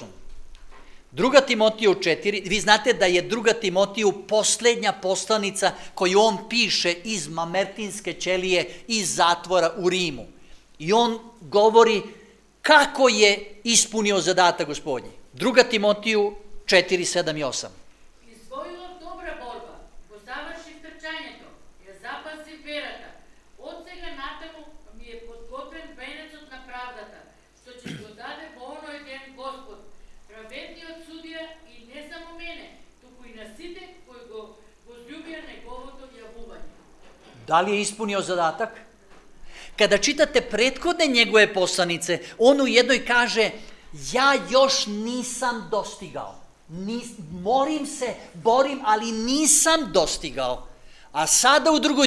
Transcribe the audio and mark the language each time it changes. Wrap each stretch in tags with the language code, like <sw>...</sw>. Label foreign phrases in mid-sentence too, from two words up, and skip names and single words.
<sr>2. Timotiju 4, vi znate da je 2. Timotiju posljednja poslanica koju on piše iz Mamertinske ćelije, iz zatvora u Rimu. I on govori kako je ispunio zadatak Gospodnji. 2. Timotiju 4, 7 i 8.</sr> <mk>Извојував добра борба, го завршив трчањето, ја запазив верата. Од сега натаму ми е подготвен венецот на правдата, што ќе го даде во оној ден Господ, праведниот судија и не само мене, туку и на сите кои го возљубија неговото јавување.</mk> <sr>Da li je ispunio zadatak? Kada čitate prethodne njegove poslanice, on u jednoj kaže, ja još nisam dostigao. Molim se, borim, ali nisam dostigao. A sada u 2.</sr>